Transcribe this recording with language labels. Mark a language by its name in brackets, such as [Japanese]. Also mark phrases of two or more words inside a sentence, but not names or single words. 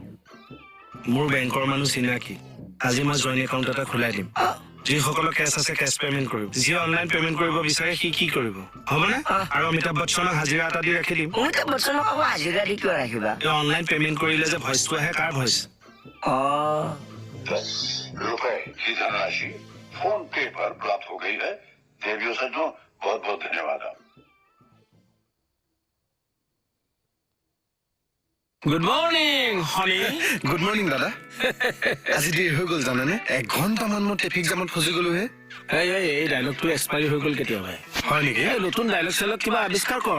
[Assamese] মোৰ বেংকৰ মানুহ চিনাকি আজি মই [English] joint account [Assamese] এটা খোলাই দিম যিসকলৰ কেছ আছে কেছ পেমেণ্ট কৰিব যিয়ে [English] online payment [Assamese] কৰিব বিচাৰে সি কি কৰিব হ'বনে আৰু অমিতাভ বচ্চনক হাজিৰা এটা দি ৰাখি দিম মই তো বচনক আকৌ হাজিৰা দি কিয় ৰাখিবা এই [English] online payment [Assamese] কৰিলে যে ভয়েসটো আহে কাৰ ভয়েস [Hindi] रुपए की धनराशि फोन पे पर प्राप्त हो गई है देवियों सज्जनों बहुत बहुत धन्यवाद [English] good morning honey good morning [Assamese] দাদা আজি দেৰি হৈ গ'ল জানানে 1 ঘণ্টামান মই [English] traffic jamত [Assamese] ফচি গ'লো হে এই ডাইলগটো এক্সপায়াৰি হৈ গ'ল কেতিয়া ভাই হয় নেকি এই নতুন ডাইলগ চেলগ কিবা আৱিষ্কাৰ কৰ